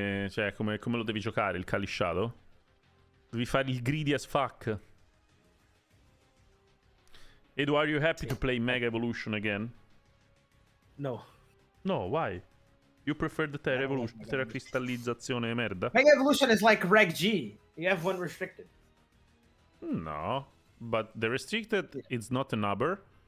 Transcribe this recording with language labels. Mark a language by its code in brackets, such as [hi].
[it] Cioè, come lo devi giocare il Kalisciato? Devi fare il [en] greedy as fuck. Edu, are you happy to play Mega Evolution again? No. No, why? You prefer the Terra Evolution, [it] Terra Cristallizzazione merda? [en] Mega Evolution is like Reg G. You have one restricted. No. But the restricted, it's not an Uber.